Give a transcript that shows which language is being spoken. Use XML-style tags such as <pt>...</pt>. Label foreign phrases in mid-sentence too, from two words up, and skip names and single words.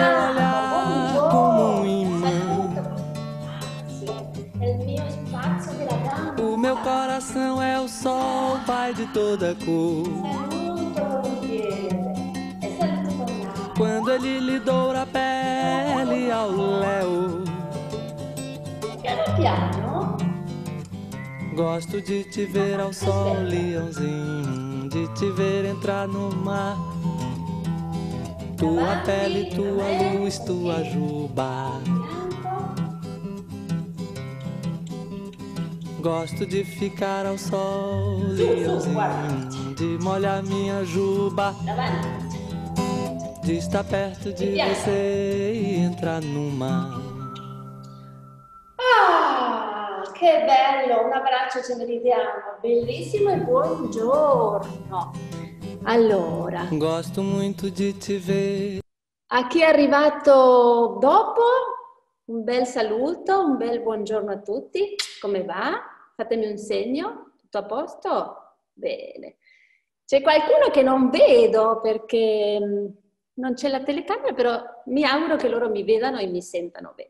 <it>siamo.</it> <pt>olhar como um imã.</pt> <it>Sì, è il mio spazio di ragazza.</it> <pt>O meu coração é o sol, pai de toda cor.</pt> <it>Saluto volentieri e saluto con l'altra.</it> <pt>Quando ele lhe doura a pele ao léu.</pt> <it>Piano piano.</it> <pt>Gosto de te ver ao sol, leãozinho, de te ver entrar no mar. Tua pele, tua luz, tua juba. Gosto de ficar ao sol, leãozinho, de molhar minha juba,</pt> <it>Davanti.</it> <pt>de estar perto de você e entrar no mar.</pt> <it>Ah, che bello, un abbraccio ce ne ridiamo, bellissimo e buongiorno. Allora,</it> <pt>Gosto muito de te ver.</pt> <it>a chi è arrivato dopo, un bel saluto, un bel buongiorno a tutti. Come va? Fatemi un segno. Tutto a posto? Bene. C'è qualcuno che non vedo perché non c'è la telecamera, però mi auguro che loro mi vedano e mi sentano bene.</it>